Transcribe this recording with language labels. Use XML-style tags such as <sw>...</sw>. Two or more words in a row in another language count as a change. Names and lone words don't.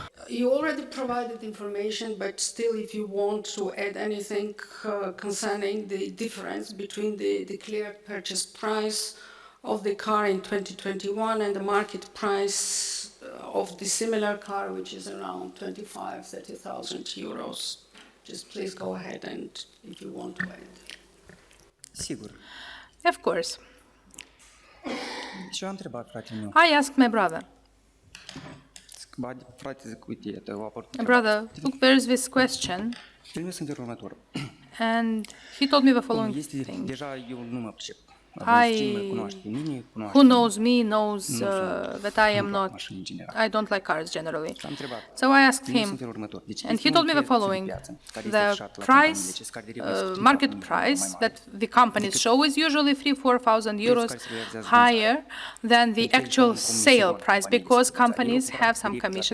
<en>You already provided information, but still, if you want to add anything concerning the difference between the declared purchase price of the car in 2021 and the market price of the similar car, which is around 25,000-30,000 euros, just please go ahead and if you want to add.</en> <ro>Sigur.</ro> <en>Of course.</en> <ro>Și eu am întrebat fratele meu.</ro> <en>I asked my brother.</en> <ro>Frate, zic, uite, iată, au apărut.</ro> <en>Brother, look, there's this question,</en> <ro>El mi-a spus următorul.</ro> <en>and he told me the following</en> <ro>Este</ro> <en>thing.</en> <ro>deja, eu nu mă pricep.</ro> <en>Who knows me knows that I am not, I don't like cars generally. So I asked him, and he told me the following: the price, market price that the companies show is usually 3,000–4,000 euros higher than the actual sale price, because companies have some commission.</en>